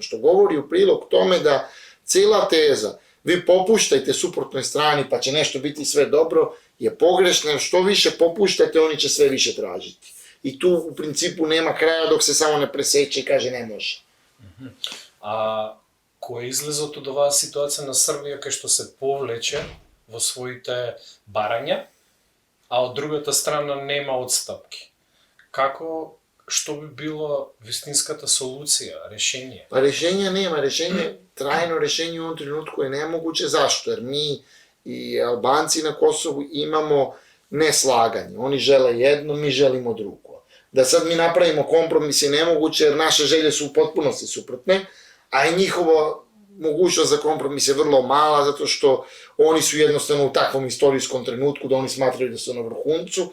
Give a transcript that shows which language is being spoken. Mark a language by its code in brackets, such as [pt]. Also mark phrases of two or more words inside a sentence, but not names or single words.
[sr] Što govori u prilog tome da cijela teza, vi popuštajte suprotnoj strani pa će nešto biti sve dobro, je pogrešna, jer što više popuštate, oni će sve više tražiti. I tu u principu nema kraja dok se samo ne preseče i kaže ne može. [mk] A кој е излезот од оваа ситуација на Србија кај што се повлече во своите барања, а од другата страна нема отстапки. Што би било вистинската солуција, решение? [sr] Pa rešenja nema, trajno rešenje u ovom trenutku je nemoguće. Zašto? Jer mi i Albanci na Kosovu imamo neslaganje. Oni žele jedno, mi želimo drugo. Da sad mi napravimo kompromis je nemoguće jer naše želje su u potpunosti suprotne, a i njihova mogućnost za kompromis je vrlo mala, zato što oni su jednostavno u takvom istorijskom trenutku da oni smatraju da su na vrhuncu.